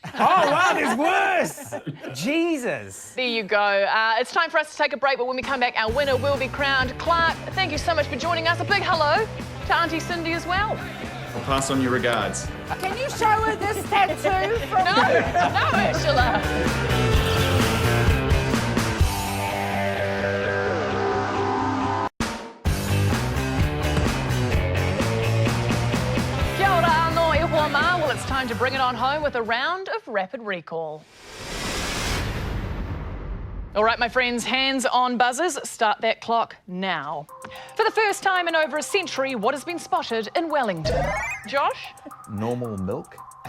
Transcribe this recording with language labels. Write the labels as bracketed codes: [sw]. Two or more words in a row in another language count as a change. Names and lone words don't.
[en] Oh, wow, there's worse. Jesus. There you go. It's time for us to take a break, but when we come back, our winner will be crowned. Clark, thank you so much for joining us. A big hello to Auntie Cindy as well. I'll pass on your regards. Can you show her this tattoo from No, Ursula. [mi] Kia ora anō e hoa mā. [en] Well, it's time to bring it on home with a round of Rapid Recall. All right, my friends, hands on buzzers. Start that clock now. For the first time in over a century, what has been spotted in Wellington? Josh? Normal milk.